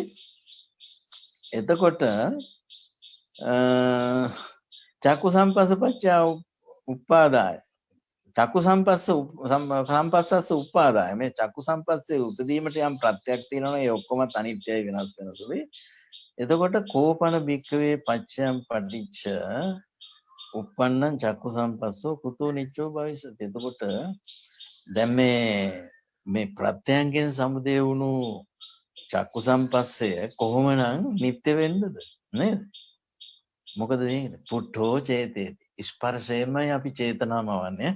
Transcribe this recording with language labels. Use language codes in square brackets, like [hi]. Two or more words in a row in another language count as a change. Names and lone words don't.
[pi] එතකොට චක්කු සම්පස්ස පච්චය උපාදාය. චක්කු සම්පස්සස්ස උපාදාය. [si] මේ චක්කු සම්පස්සේ උපදීමට යම් ප්‍රත්‍යක් තියෙනවනේ ඒ ඔක්කොමත් අනිත්‍යයි වෙනස් වෙන සුළුයි. [pi] එතකොට කෝපන භික්ඛවේ පච්චයම් පටිච්ච උප්පන්නං චක්කු සම්පස්සෝ කුතෝ නිච්චෝ භවිෂති. [si] එතකොට දැන් මේ ප්‍රත්‍යයන්ගෙන් සමුදය වුණු චක්කු සම්පස්සය කොහොමනම් නිත්‍ය වෙන්නද නේද? මොකද වෙන්නේ? [pi] පුට්ඨෝ චේතේති. [si] ස්පර්ශයෙන්මයි අපි චේතනාමවන්නේ.